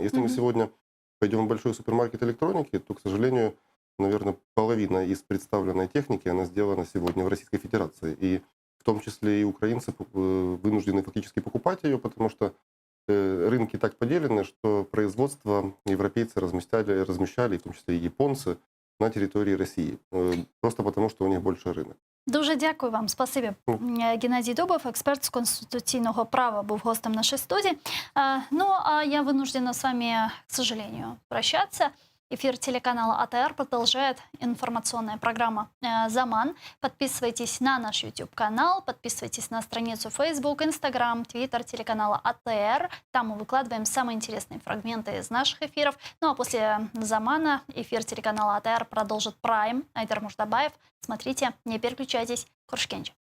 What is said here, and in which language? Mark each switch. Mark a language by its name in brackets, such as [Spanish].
[Russian] Если мы сегодня пойдем в большой супермаркет электроники, то, к сожалению, наверное, половина из представленной техники, она сделана сегодня в Российской Федерации. И в том числе и украинцы вынуждены фактически покупать ее, потому что рынки так поделены, что производство европейцы размещали, в том числе и японцы, [Ukrainian] на території Росії. Просто потому, що у них більше ринок. Дуже дякую вам. Спасибі. Геннадій Дубов, експерт з конституційного права, був гостем [Russian] нашей студии. Ну, а я вынуждена с вами, к сожалению, прощаться. Эфир телеканала АТР продолжает информационная программа «Заман». Подписывайтесь на наш YouTube-канал, подписывайтесь на страницу Facebook, Instagram, Twitter телеканала АТР. Там мы выкладываем самые интересные фрагменты из наших эфиров. Ну а после «Замана» эфир телеканала АТР продолжит Prime. Айдар Муждабаев. Смотрите, не переключайтесь. Куршкенчи.